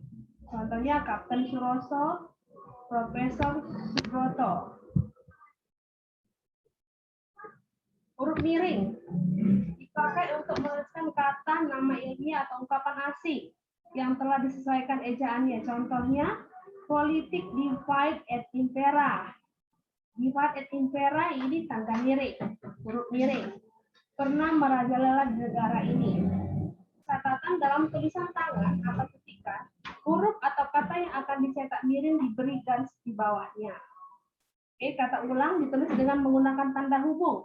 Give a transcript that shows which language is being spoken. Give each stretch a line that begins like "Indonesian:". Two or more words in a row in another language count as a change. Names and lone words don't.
Indonesian: Contohnya Kapten Suroso, Profesor Subroto. Huruf miring dipakai untuk menuliskan kata, nama ilmiah atau ungkapan asing yang telah disesuaikan ejaannya. Contohnya, politik
Latin: divide et impera. Divide et impera
Indonesian: ini tanda miring, huruf miring. Pernah merajalela di negara ini. Catatan dalam tulisan tangan atau ketikan, huruf atau kata yang akan dicetak miring diberi garis di bawahnya. Oke, kata ulang ditulis dengan menggunakan tanda hubung.